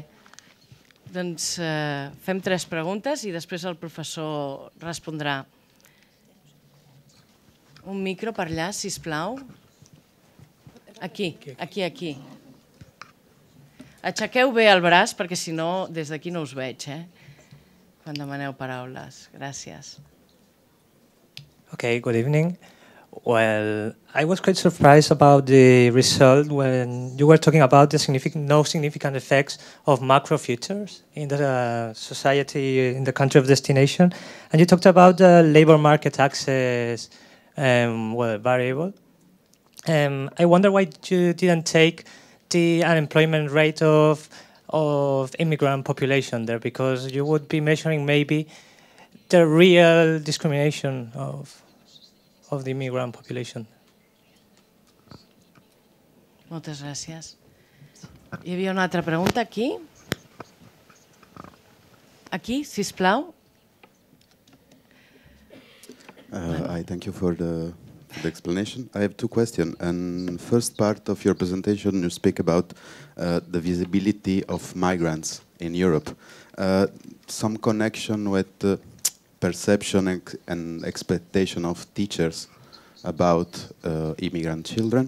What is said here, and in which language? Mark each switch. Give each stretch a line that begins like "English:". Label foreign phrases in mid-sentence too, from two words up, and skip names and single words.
Catalan: Doncs fem tres preguntes i després el professor respondrà. Un micro per allà, sisplau. Aquí. Aixequeu bé el braç perquè si no, des d'aquí no us veig, quan demaneu paraules. Gràcies.
English: Okay, good evening. Well, I was quite surprised about the result when you were talking about the no significant effects of macro futures in the society, in the country of destination. And you talked about the labor market access variable. I wonder why you didn't take the unemployment rate of immigrant population there, because you would be measuring maybe the real discrimination of the immigrant population.
Catalan: Moltes gràcies. Hi havia una altra pregunta aquí. Aquí, sisplau.
English: I thank you for the explanation. I have two questions. And first part of your presentation, you speak about the visibility of migrants in Europe. Some connection with the perception and expectation of teachers about immigrant children.